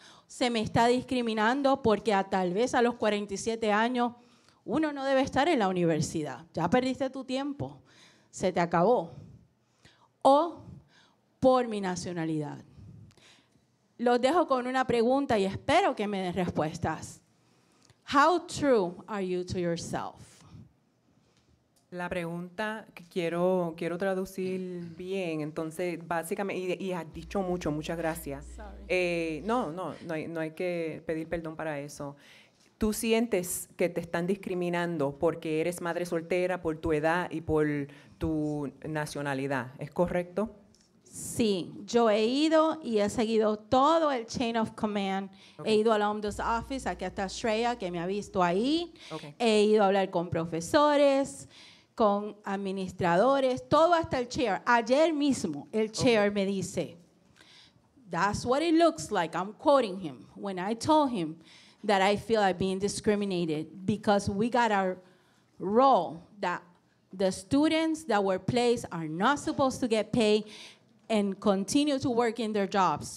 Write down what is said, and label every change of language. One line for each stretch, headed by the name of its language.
Spanish: Se me está discriminando porque tal vez a los 47 años uno no debe estar en la universidad. Ya perdiste tu tiempo, se te acabó. O por mi nacionalidad. Los dejo con una pregunta y espero que me den respuestas.
English: How true are you to yourself?
Spanish: La pregunta que quiero traducir bien, entonces básicamente, y has dicho mucho, muchas gracias. No hay que pedir perdón para eso. ¿Tú sientes que te están discriminando porque eres madre soltera, por tu edad y por tu nacionalidad? ¿Es correcto? Sí, yo he ido y he seguido todo el chain of command. Okay. He ido al Ombuds Office, aquí está Shreya, que me ha visto ahí. Okay. He ido a hablar con profesores, con administradores, todo hasta el chair. Ayer mismo el chair me dice,
English: that's what it looks like. I'm quoting him. When I told him that I feel I'm being discriminated because we got our role that the students that were placed are not supposed to get paid and continue to work in their jobs.